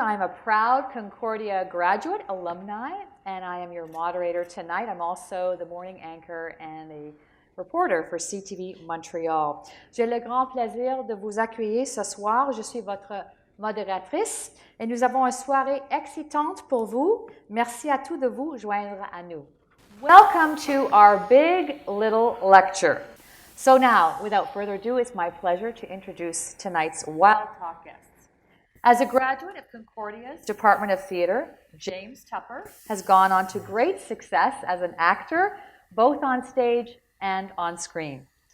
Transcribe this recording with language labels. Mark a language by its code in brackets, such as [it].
[en] I'm a proud Concordia graduate, alumni, and I am your moderator tonight. I'm also the morning anchor and a reporter for CTV Montréal. [fr] J'ai le grand plaisir de vous accueillir ce soir. Je suis votre modératrice et nous avons une soirée excitante pour vous. Merci à tous de vous joindre à nous. [en] Welcome to our Big Little Lecture. So now, without further ado, it's my pleasure to introduce tonight's Wild Talk guests. As a graduate of Concordia's Department of Theatre, James Tupper has gone on to great success as an actor, both on stage and on screen.